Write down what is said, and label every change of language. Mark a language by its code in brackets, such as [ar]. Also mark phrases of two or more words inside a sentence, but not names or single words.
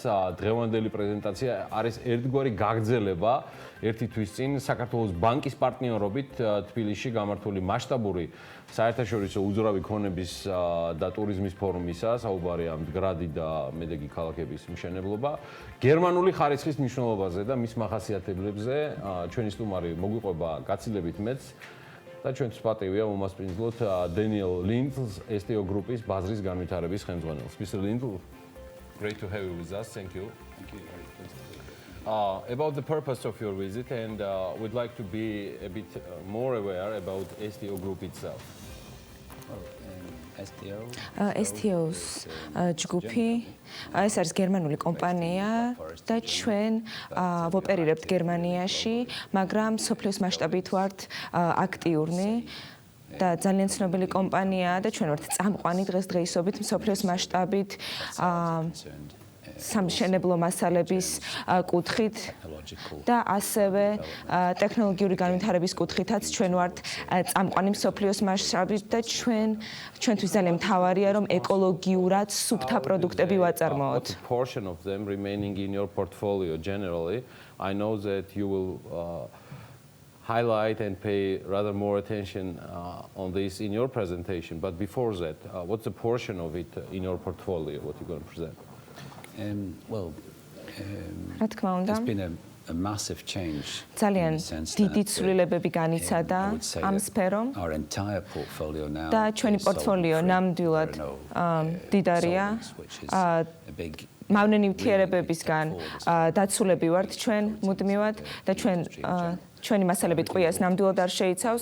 [ka] დღევანდელი პრეზენტაცია არის ერთგვარი გაგრძელება ერთი თვის წინ საქართველოს ბანკის პარტნიორობით თბილისში გამართული მასშტაბური საერთაშორისო უძრავი ქონების და ტურიზმის ფორუმისა, საუბარია მდგრადი და მედეგი ქალაქების მშენებლობა, გერმანული ხარისხის მნიშვნელობაზე და მის მახასიათებლებზე. ჩვენი სტუმარი მოგვიყვება გაცილებით მეც და ჩვენთვის პატივია მომასპინძლოთ დენიელ ლინდლს, STO გრუპის ბაზრის განვითარების ხელმძღვანელს. [en] Mr. Lindl, great to have you with us. Thank you. Thank you. About the purpose of your visit, and we'd like to be a bit more aware about STO Group itself. [ka] STO-ს ჯგუფი ეს არის გერმანული კომპანია და ჩვენ ვოპერირებთ გერმანიაში, მაგრამ სოფლის მასშტაბით ვართ აქტიურნი და ძალიან ცნობილი კომპანიაა და ჩვენ ვართ წამყვანი დღესდღეობით სოფლის მასშტაბით სამშენებლო მასალების კუთხით და ასევე ტექნოლოგიური განვითარების კუთხითაც ჩვენ ვართ წამყვანი მსოფლიოს მასშტაბით და ჩვენთვის ძალიან მთავარია რომ ეკოლოგიურად სუფთა პროდუქტები ვაწარმოოთ. [en] What portion of them remaining in your portfolio generally? I know that you will highlight and pay rather more attention on this in your presentation, but before that, what's the portion of it in your portfolio, what you're going to present? Well, [ka] რა თქმა უნდა, ძალიან დიდი ცვლილებები განიცადა ამ სფერომ და ჩვენი პორტფოლიო ნამდვილად დიდარია. მავნე ნივთიერებებისგან დაცულები ვართ ჩვენ მუდმივად და ჩვენი მასალები ტყვიას ნამდვილად არ შეიცავს.